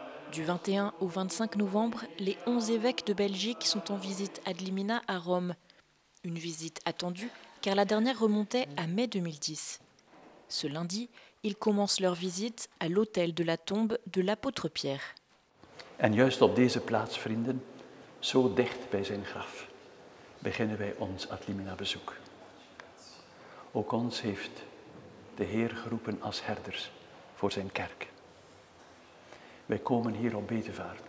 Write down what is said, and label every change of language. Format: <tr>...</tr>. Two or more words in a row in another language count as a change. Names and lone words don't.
<fr>Du 21 au 25 novembre, les 11 évêques de Belgique sont en visite</fr> <la>ad limina</la> <fr>à Rome. Une visite attendue car la dernière remontait à mai 2010. Ce lundi, ils commencent leur visite à l'autel de la tombe de l'apôtre Pierre.</fr> <nl>En juist op deze plaats, vrienden, zo dicht bij zijn graf, beginnen wij ons</nl> <la>ad limina</la> <nl>bezoek. Ook ons heeft de Heer geroepen als herders voor zijn kerk. Wij komen hier op bedevaart.</nl>